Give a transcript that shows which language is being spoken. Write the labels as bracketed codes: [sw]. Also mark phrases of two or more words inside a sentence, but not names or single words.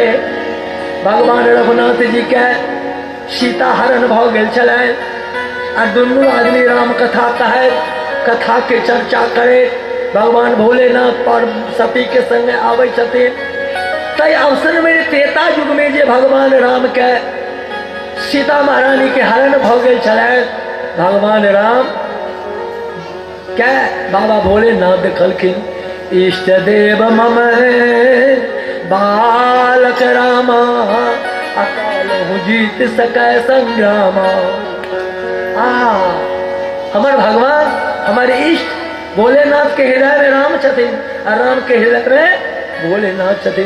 [mai] भगवान रघुनाथ जी के सीता हरण भ गेल छलै आ दुनू आदमी राम कथा कहैत कथा के चर्चा करैत भगवान भोलेनाथ पर सती के संगे आबै छथिन। तै अवसर में त्रेता युग में जे भगवान राम के सीता महारानी के हरण भ गेल छलै भगवान राम के बाबा भोलेनाथ देखलखिन। [awa] इष्ट देव मम बालक रामा अकाल जीत सकै संग्रामा। [mai] हमार भगवान हमारे इष्ट भोलेनाथ के हृदय में राम छथिन और राम के हृदय में भोलेनाथ छथिन।